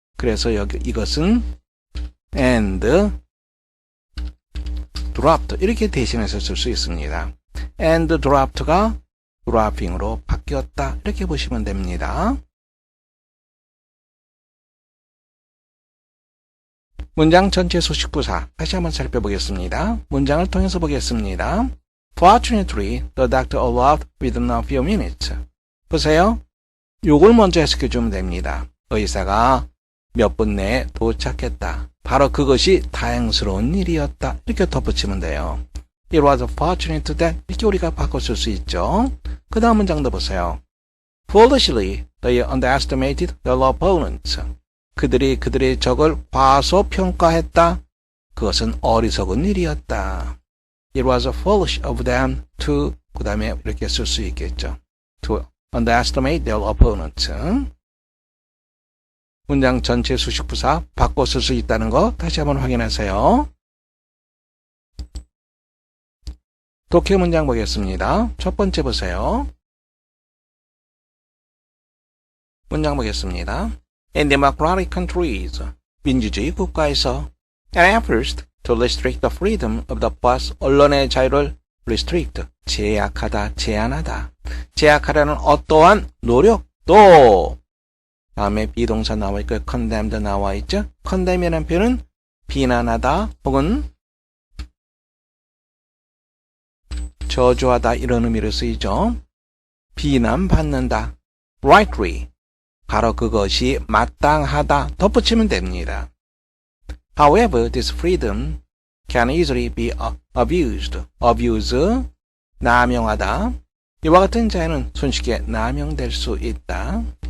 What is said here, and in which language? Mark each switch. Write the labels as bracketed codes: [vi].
[ko] 그래서 여기 이것은 and dropped 이렇게 대신해서 쓸 수 있습니다. and dropped가 dropping으로 바뀌었다 이렇게 보시면 됩니다. 문장 전체 수식부사 다시 한번 살펴보겠습니다. 문장을 통해서 보겠습니다. [en] Fortunately, the doctor arrived within a few minutes. [ko] 보세요. 요걸 먼저 해석해 주면 됩니다. 의사가 몇 분 내에 도착했다. 바로 그것이 다행스러운 일이었다. 이렇게 덧붙이면 돼요. [en] It was fortunate that [ko] 이렇게 우리가 바꿔쓸 수 있죠. 그 다음 문장도 보세요. [en] Foolishly, they underestimated their opponents. [ko] 그들이 그들의 적을 과소평가했다. 그것은 어리석은 일이었다. [en] It was foolish of them to [ko] 그 다음에 이렇게 쓸 수 있겠죠. [en] To underestimate their opponents. [ko] 문장 전체 수식부사 바꿔 쓸 수 있다는 거 다시 한번 확인하세요. 독해 문장 보겠습니다. 첫 번째 보세요. 문장 보겠습니다. [en] In democratic countries, [ko] 민주주의 국가에서 [en] an effort to restrict the freedom of the press, [ko] 언론의 자유를 [en] restrict, [ko] 제약하다, 제한하다. 제약하려는 어떠한 노력도 다음에 비동사 나와 있고 condemned 나와 있죠. condemn이라는 표현은 비난하다 혹은 저주하다 이런 의미로 쓰이죠. 비난받는다. rightly, 바로 그것이 마땅하다 덧붙이면 됩니다. [en] However, this freedom can easily be abused. [ko] abuse, 남용하다. 이와 같은 자유는 손쉽게 남용될 수 있다.